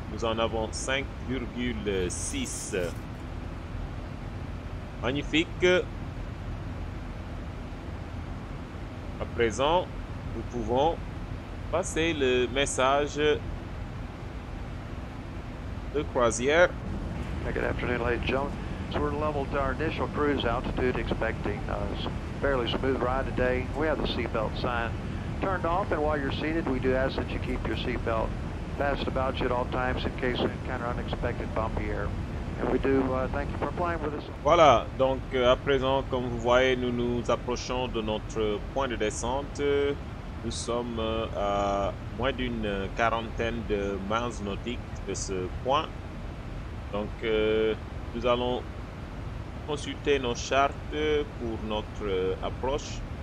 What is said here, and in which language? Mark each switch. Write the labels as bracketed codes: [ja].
[fr] Nous en avons 5,6. Magnifique. À présent, nous pouvons passer le message de croisière. [en] Good afternoon, ladies and gentlemen. So we're level to our initial cruise altitude, expecting a fairly smooth ride today. We have the seatbelt sign turned off, and while you're seated, we do ask that you keep your seatbelt fastened about you at all times in case you encounter unexpected bumpy air. And we do thank you for flying with us. [fr] Voilà, donc à présent, comme vous voyez, nous nous approchons de notre point de descente. Nous sommes à moins d'une quarantaine de miles nautiques de ce point. Donc, nous allons consulter nos chartes pour notre approche.